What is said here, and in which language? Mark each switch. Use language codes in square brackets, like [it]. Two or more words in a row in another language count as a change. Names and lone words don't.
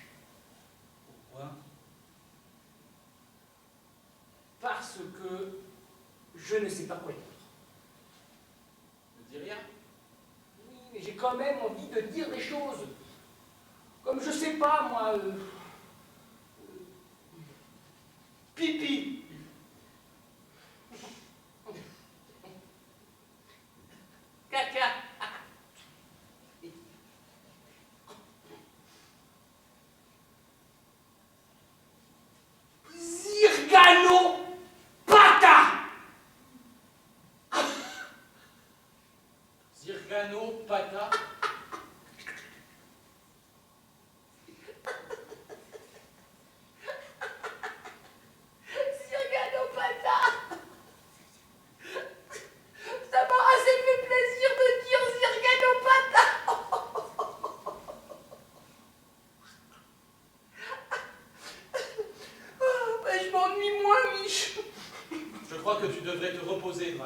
[fr] Pourquoi? Parce que je ne sais pas quoi dire. Ne dis rien. Oui, mais j'ai quand même envie de dire des choses. Comme je sais pas, moi. Pipi. Caca. Zirganopata. Zirganopata. Zirganopata. Ça m'a assez fait plaisir de dire Zirganopata. Ben, je m'ennuie moins, Mich. Je crois que tu devrais te reposer, Drat.